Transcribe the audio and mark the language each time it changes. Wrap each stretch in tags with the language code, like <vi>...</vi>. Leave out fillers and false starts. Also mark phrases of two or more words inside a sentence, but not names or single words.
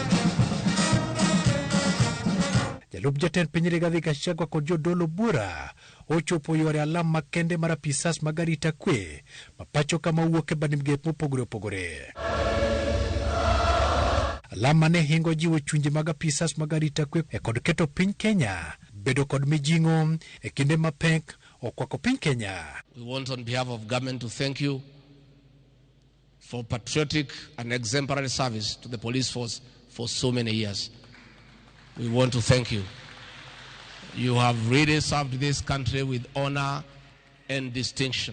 <luo>Jalub jatend piny Rigathi Gachagua kod jodolo bura ochopo yore alam makende mar apisas magarita kwe mapacho kama wuok e bad migepe mopogore opogore. Alama ne hingo jiwo chunje mag apisas magarita kwe e kod keto piny Kenya bedo kod mijing'o e kinde mapek okwako piny Kenya.</luo> <en>We want on behalf of government to thank you for patriotic and exemplary service to the police force for so many years. We want to thank you. You have really served this country with honor and distinction.</en>